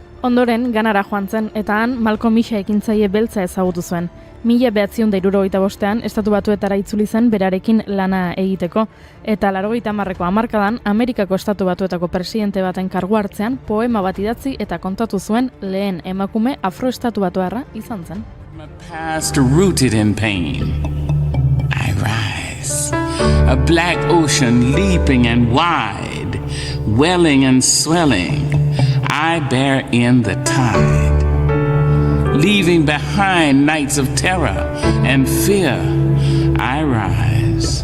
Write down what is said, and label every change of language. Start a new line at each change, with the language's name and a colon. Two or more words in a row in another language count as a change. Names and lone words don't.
Basque: Ondoren Ganara joan zen eta han Malcolm X ekintzaile beltza ezagutu zuen. 1975an Estatu Batuetara itzuli zen berarekin lana egiteko, eta 80ko hamarkadan Amerikako Estatu Batuetako presidente baten kargu hartzean poema bat idatzi eta kontatu zuen lehen emakume afroestatu batuarra izan zen.
English: My past rooted in pain, I rise, a black ocean leaping and wide, welling and swelling, I bear in the tide. Leaving behind nights of terror and fear, I rise.